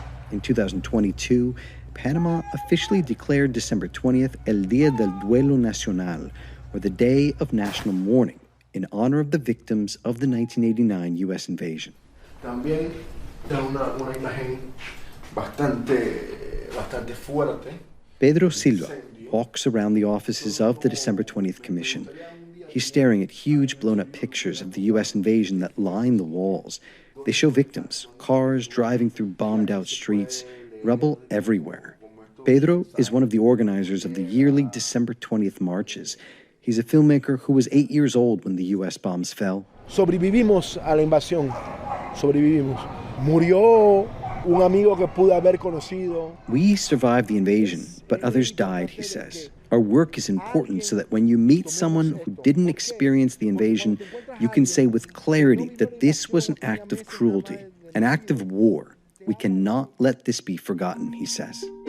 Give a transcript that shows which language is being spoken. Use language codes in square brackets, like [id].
[en] In 2022, Panama officially declared December 20th El Día del Duelo Nacional, or the Day of National Mourning, in honor of the victims of the 1989 U.S. invasion. [es] También da una imagen bastante fuerte. [en] Pedro Silva walks around the offices of the December 20th Commission. He's staring at huge blown-up pictures of the U.S. invasion that line the walls. They show victims, cars driving through bombed-out streets, rubble everywhere. Pedro is one of the organizers of the yearly December 20th marches. He's a filmmaker who was 8 years old when the U.S. bombs fell. [es] Sobrevivimos a la invasión. Sobrevivimos. Murió un amigo que pude haber conocido. [en] We survived the invasion, but others died, he says. Our work is important so that when you meet someone who didn't experience the invasion, you can say with clarity that this was an act of cruelty, an act of war. We cannot let this be forgotten, he says.